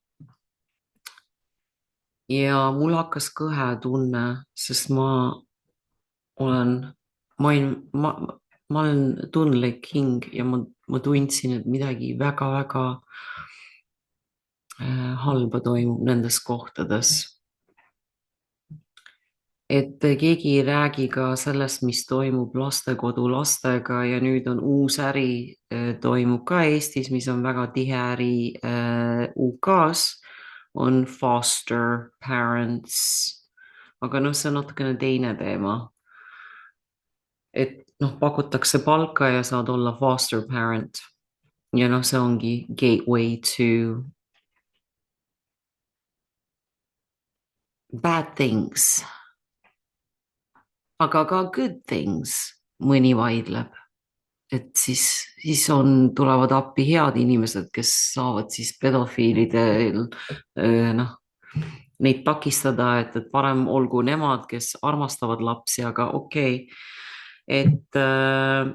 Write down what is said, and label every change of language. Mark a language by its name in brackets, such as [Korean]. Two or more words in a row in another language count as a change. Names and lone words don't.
[Estonian] Ja mul hakkas kõhetunne, sest ma olen tundlik hing ja ma tundsin, et midagi väga-väga halba toimub nendes kohtades. Et keegi ei räägi ka sellest, mis toimub lastekodu lastega ja nüüd on uus äri, toimub ka Eestis, mis on väga tihe äri UK-s, on [English] foster parents. [Estonian] Aga see on natukene teine teema. Et pakutakse palka ja saad olla [English] foster parent. [Estonian] Ja see ongi [English] gateway to bad things. [Estonian] Aga ka [English] good things, [Estonian] mõni vaidleb, et siis tulevad appi head inimesed, kes saavad siis pedofiilidel neid takistada, et parem olgu nemad, kes armastavad lapsi, aga okei.